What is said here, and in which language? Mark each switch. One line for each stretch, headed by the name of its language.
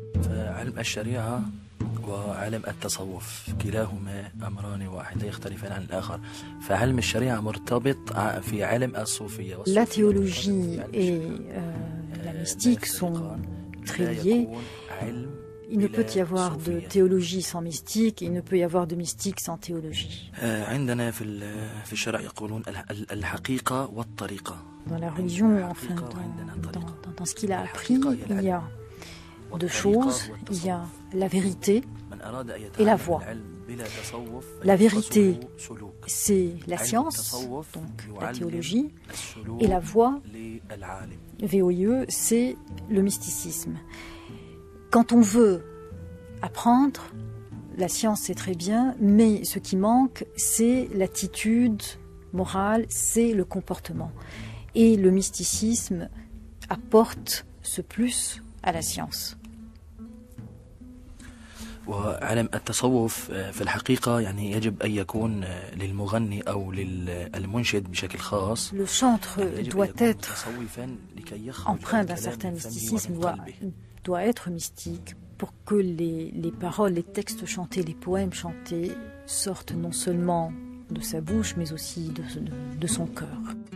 Arabic: علم الشريعة وعلم التصوف كلاهما أمران واحد لا يختلفان عن الآخر فعلم الشريعة مرتبط في علم الصوفية.
French: La théologie et la mystique sont très liées. Il ne peut y avoir de théologie sans mystique, il ne peut y avoir de mystique sans théologie.
Arabic: عندنا في الشرع يقولون الحقيقة والطريقة.
French: Dans la religion, enfin, dans ce qu'il a appris, il y a deux choses. Il y a la vérité et la voie. La vérité, c'est la science, donc la théologie, et la voie, VOIE, c'est le mysticisme. Quand on veut apprendre, la science c'est très bien, mais ce qui manque, c'est l'attitude morale, c'est le comportement. Et le mysticisme apporte ce plus à la science.
Arabic: وعلم التصوف في الحقيقة يعني يجب أن يكون للمغني أو للمنشد بشكل خاص.
French: Le chantre doit être empreint d'un certain mysticisme, doit être mystique pour que les paroles, les textes chantés, les poèmes chantés sortent non seulement de sa bouche mais aussi de son cœur.